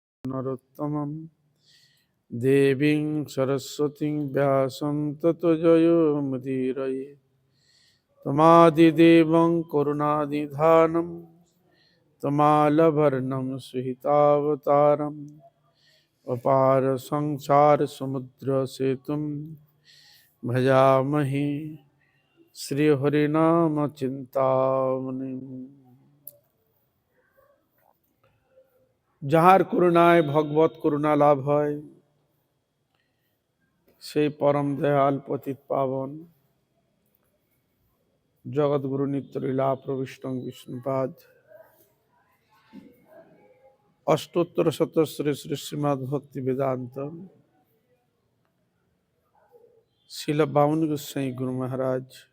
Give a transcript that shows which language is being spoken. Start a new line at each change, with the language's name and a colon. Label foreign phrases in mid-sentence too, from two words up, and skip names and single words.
Sanskrit: नरोत्तमं देवीं सरस्वतीं व्यासं ततो जयमुदीरये तमादिदेवं करुणानिधानं तमालवर्णं सुहितावतारम् अपार संसार समुद्र सेतुं भजामहे श्री हरिनाम चिंतामणि।
Bangla: যাহার করুণায় ভগবত করুণা লাভ হয় সেই পরম দয়াল পতিত পাবন জগৎগুরু নিত্যলীলা প্রবিষ্ট বিষ্ণুপাদ অষ্টোত্তর শতশ্রী শ্রী শ্রীমদ্ ভক্তি বেদান্ত শিল বামন গোস্বামী গুরু মহারাজ